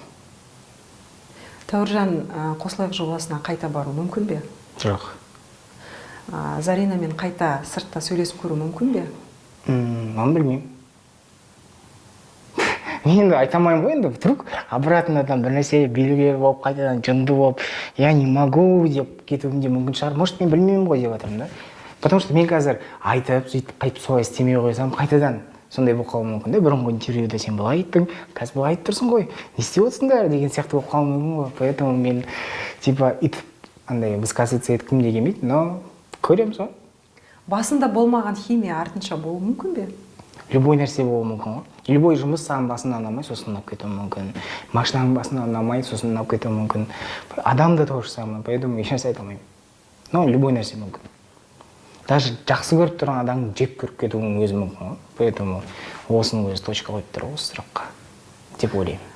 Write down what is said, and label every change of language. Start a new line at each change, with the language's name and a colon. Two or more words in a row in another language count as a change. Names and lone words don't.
Kazakh: Тәуіржан Қосылайық жобасына қайта бару мүмкін бе? Жоқ. Заринамен қайта сыртта сөйлесіп көру мүмкін бе? Оны білмеймін. Мен енді айта алмаймын ғой, енді
Russian: вдруг обратнодан
Kazakh: бір нәрсе белгілер болып, қайтадан жынды болып,
Russian: я не могу
Kazakh: деп кетуім де мүмкін шығар. Может, мен білмеймін ғой деп жатырмын да.
Russian: Потому что
Kazakh: мен қазір айтып, сөйтіп қайтып солай істемей қойсам, қайтадан сондай болып қалуы мүмкін да. Бұрынғы интервьюда сен былай айттың, қазір былай айтып тұрсың ғой, не істеп отырсыңдар деген сияқты болып қалуы мүмкін ғой. Поэтому мен типа итіп андай высказываться еткім де келмейді, но көреміз ғой. Басында болмаған химия артынша болуы мүмкін бе? Любой нәрсе болуы мүмкін ғой. Любой жұмыс саған басында ұнамай, сосын ұнап кетуі мүмкін. Машинаның басында ұнамай, сосын ұнап кетуі мүмкін. Адам да
Russian: то же самое,
Kazakh: поэтому ешнәрсе айта алмаймын.
Russian: Но любой
Kazakh: нәрсе мүмкін. Даже жақсы көріп тұрған адамды жек көріп кетуінің өзі мүмкін ғой. Поэтому осының өзі точка қойып тұр осы сұраққа деп ойлаймын.